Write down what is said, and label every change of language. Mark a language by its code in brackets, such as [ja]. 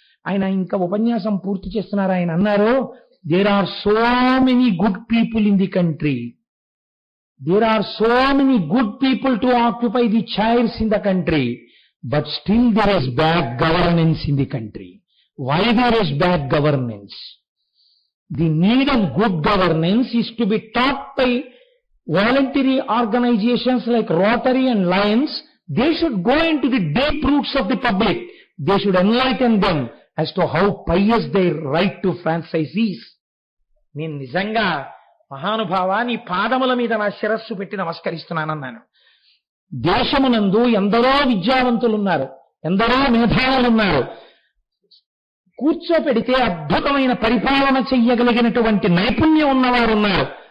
[te] ఆయన ఇంకా ఉపన్యాసం పూర్తి చేస్తున్నారు. ఆయన అన్నారు, [en] There are so many good people in the country, there are so many good people to occupy the chairs in the country, but still there is bad governance in the country. Why there is bad governance? The need of good governance is to be taught by voluntary organizations like Rotary and Lions. They should go into the deep roots of the public. They should enlighten them as to how pious their right to franchise is. [te] నేను నిజంగా మహానుభావ నీ పాదముల మీద నా శిరస్సు పెట్టి నమస్కరిస్తున్నానన్నాను. దేశమునందు ఎందరో విద్యావంతులున్నారు, ఎందరో మేధావులున్నారు. కూర్చోపెడితే అద్భుతమైన పరిపాలన చెయ్యగలిగినటువంటి నైపుణ్యం ఉన్నవారు ఉన్నారు.